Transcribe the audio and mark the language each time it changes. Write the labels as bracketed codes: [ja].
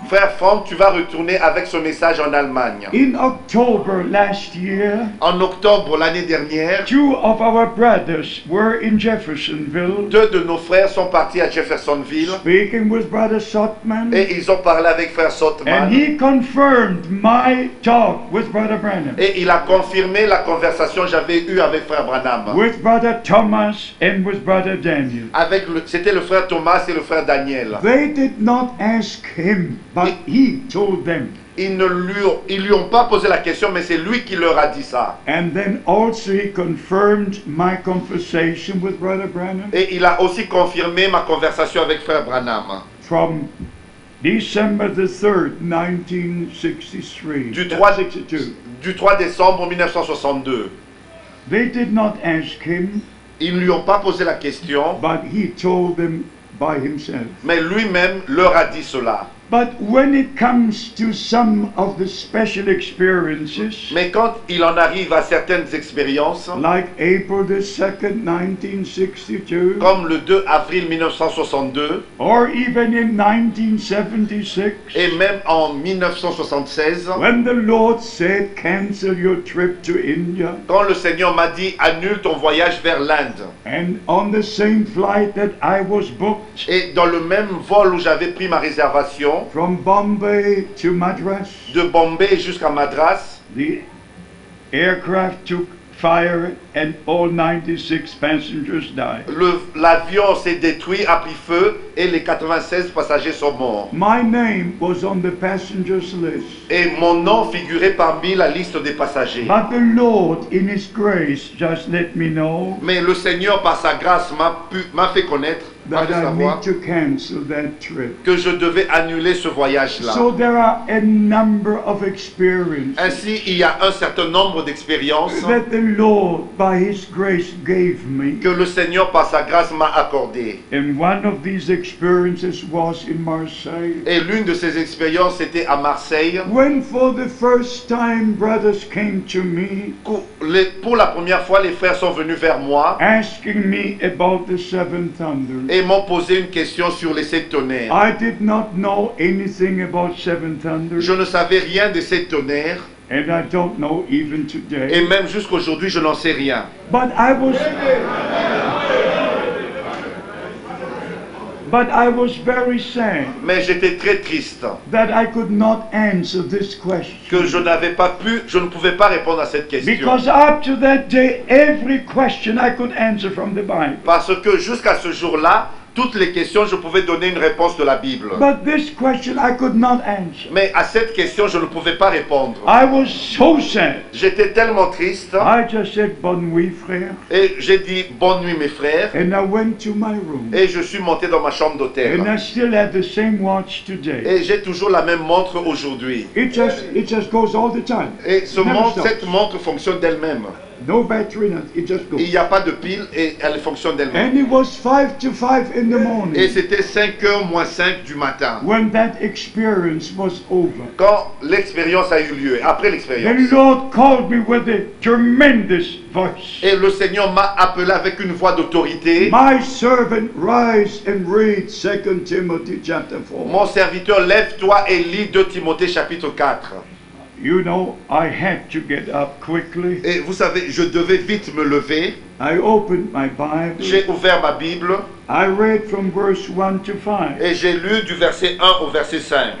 [fr] frère Franck, tu vas retourner avec ce message en Allemagne. [en] In October last year, [fr] En octobre l'année dernière, [en] 2 of our brothers were in Jeffersonville [fr] 2 de nos frères sont partis à Jeffersonville [en] speaking with Brother Sotman, [fr] et ils ont parlé avec frère [en] and Sotman he confirmed my talk with Brother Branham, [fr] et il a confirmé la conversation que j'avais eue avec frère Branham. [en] with Brother Thomas, and with Brother Daniel. [fr] C'était le frère Thomas et le frère Daniel. [en] They did not ask him, but he told them. [fr] Ils lui ont pas posé la question, mais c'est lui qui leur a dit ça. [en] And then also he confirmed my conversation with Brother Branham [fr] Et il a aussi confirmé ma conversation avec frère Branham. [en] from December the 3rd, 1963. [fr] Du 3, 62. du 3 décembre 1962. [en] They did not ask him, [fr] Ils ne lui ont pas posé la question, [en] but he told them by himself. [fr] mais lui-même leur a dit cela. [en] But when it comes to some of the special experiences, [fr] Mais quand il en arrive à certaines expériences, [en] like April the 2nd, 1962, [fr] comme le 2 avril 1962, [en] or even in 1976, [fr] et même en 1976, [en] when the Lord said, cancel your trip to India, [fr] quand le Seigneur m'a dit annule ton voyage vers l'Inde, [en] and on the same flight that I was booked [fr] et dans le même vol où j'avais pris ma réservation, [en] from Bombay to Madras, [fr] de Bombay jusqu'à Madras, [en] the aircraft took fire and all 96 passengers died. [fr] l'avion s'est détruit, a pris feu, et les 96 passagers sont morts. [en] My name was on the passengers list, [fr] Et mon nom figurait parmi la liste des passagers. [en] but the Lord in His grace just let me know [fr] Mais le Seigneur, par sa grâce, m'a fait connaître [en] that [fr] de [en] I [fr] savoir [en] need to cancel that trip. [fr] que je devais annuler ce voyage-là. [en] So there are a number of experiences [fr] Ainsi, il y a un certain nombre d'expériences [en] that the Lord, by His grace, gave me. [fr] que le Seigneur, par sa grâce, m'a accordées. [en] And one of these experiences was in Marseille. [fr] Et l'une de ces expériences était à Marseille. [en] When for the first time brothers came to me [fr] Pour la première fois, les frères sont venus vers moi [en] asking me about the seven thunders. [fr] et m'ont posé une question sur les sept tonnerres. [en] I did not know anything about seven thunders, [fr] Je ne savais rien de sept tonnerres [en] and I don't know even [fr] et [en] today. [fr] même jusqu'aujourd'hui, je n'en sais rien. [en] But I was very sad [fr] Mais j'étais très triste [en] that I could not answer this [fr] que [en] question. [fr] je ne pouvais pas répondre à cette question. [en] Because up to that day, every question I could answer from the Bible. [fr] Parce que jusqu'à ce jour-là, toutes les questions, je pouvais donner une réponse de la Bible. [en] But this question I could not answer. [fr] Mais à cette question, je ne pouvais pas répondre. [en] I was so sad. [fr] J'étais tellement triste [en] I just said, [fr] bonne nuit, frère. et j'ai dit bonne nuit mes frères [en] And I went to my room. [fr] et je suis monté dans ma chambre [en] And [fr] d'hôtel. [en] I still have the same watch today. [fr] Et j'ai toujours la même montre aujourd'hui. [en] It just goes all the time. [fr] Et cette montre fonctionne d'elle-même. [en] No battery, nothing. It just goes. [fr] Il n'y a pas de pile et elle fonctionne d'elle-même. [en] And it was 5 to 5 in the [fr] Et [en] morning [fr] c'était 5h moins 5 du matin. [en] when that experience was over. [fr] Quand l'expérience a eu lieu, après l'expérience. [en] The Lord called me with a tremendous voice. [fr] Et le Seigneur m'a appelé avec une voix d'autorité. [en] My servant, rise and read 2 Timothy chapter 4. [fr] Mon serviteur, lève-toi et lis 2 Timothée chapitre 4. [en] You know, I had to get up quickly. [fr] Et vous savez, je devais vite me lever. [en] I opened my Bible. [fr] J'ai ouvert ma Bible [en] I read from verse 1 to 5. [fr] et j'ai lu du verset 1 au verset 5.